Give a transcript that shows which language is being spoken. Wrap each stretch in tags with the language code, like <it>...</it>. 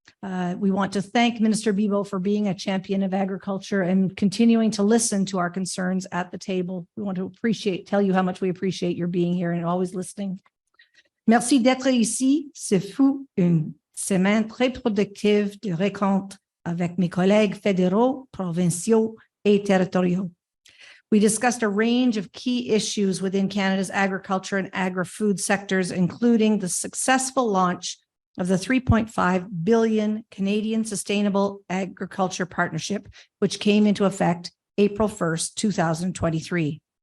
<en>We want to thank Minister Bibeau for being a champion of agriculture and continuing to listen to our concerns at the table. We want to tell you how much we appreciate your being here and always listening.</en> <fr>Merci d'être ici. Ce fut une semaine très productive de rencontres avec mes collègues fédéraux, provinciaux et territoriaux.</fr> <en>We discussed a range of key issues within Canada's agriculture and agri-food sectors, including the successful launch of the 3.5 billion Canadian Sustainable Agriculture Partnership, which came into effect April 1st, 2023.</en>